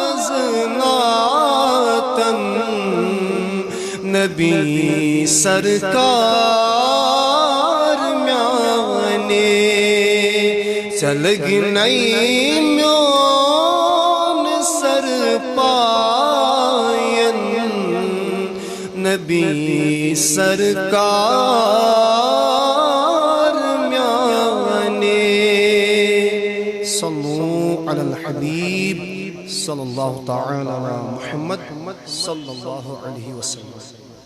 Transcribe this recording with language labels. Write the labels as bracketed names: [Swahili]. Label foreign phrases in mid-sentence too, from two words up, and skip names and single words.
[Kashmiri] ازناتن نبی سرکار میانے چلگ نئی میون سر پائن نبی سرکار میانے [Arabic] صلو علی الحبیب صلی اللہ تعالی علی محمد صلی اللہ علیہ وسلم.